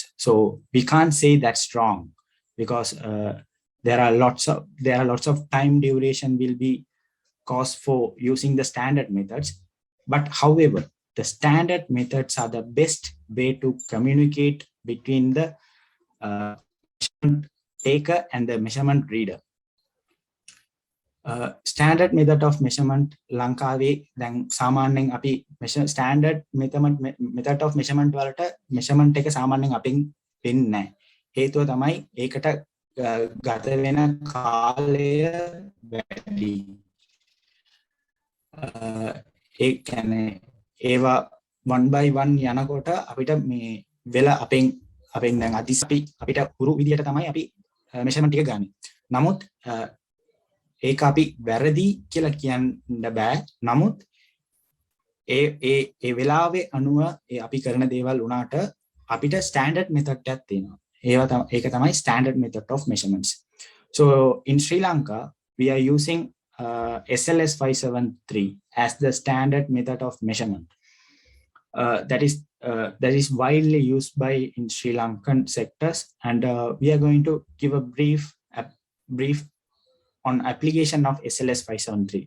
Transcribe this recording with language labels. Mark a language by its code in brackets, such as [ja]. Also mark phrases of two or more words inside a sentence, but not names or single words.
[en] So we can't say that's wrong, because there are lots of time duration will be caused for using the standard methods. But however, the standard methods are the best way to communicate between the measurement taker and the measurement reader. Standard method of measurement [si] ලංකාවේ දැන් සාමාන්‍යයෙන් අපි [en] standard method of measurement [si] වලට measurement එක සාමාන්‍යයෙන් අපින් වෙන්නේ නැහැ. හේතුව තමයි ඒකට ගත වෙන කාලය වැඩි. ඒ කියන්නේ ඒවා [en] one by one [si] යනකොට අපිට මේ වෙලා අපෙන් දැන් අපිට හුරු විදියට තමයි අපි measurement ටික ගන්නේ. නමුත් ඒක අපි වැරදි කියලා කියන්න බෑ. නමුත් ඒ වෙලාවේ අනුව අපි කරන දේවල් උනාට අපිට [en] standard method [si] එකක් තියෙනවා. ඒක තමයි [en] standard method of measurements. So in Sri Lanka we are using SLS 573 as the standard method of measurement. That is widely used by in Sri Lankan sectors, and we are going to give a brief on application of SLS 573.